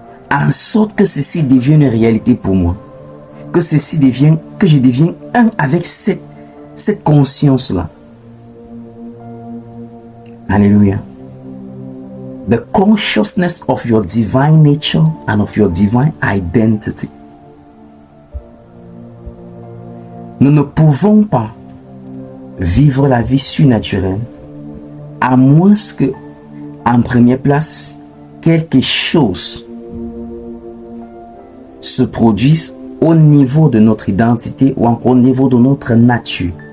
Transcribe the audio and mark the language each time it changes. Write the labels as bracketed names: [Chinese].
[French] En sorte que ceci devienne une réalité pour moi. Que je devienne un avec cette conscience-là. Alléluia. [English] The consciousness of your divine nature and of your divine identity. [French] Nous ne pouvons pas vivre la vie surnaturelle à moins que, en première place, quelque chose se produise au niveau de notre identité ou encore au niveau de notre nature.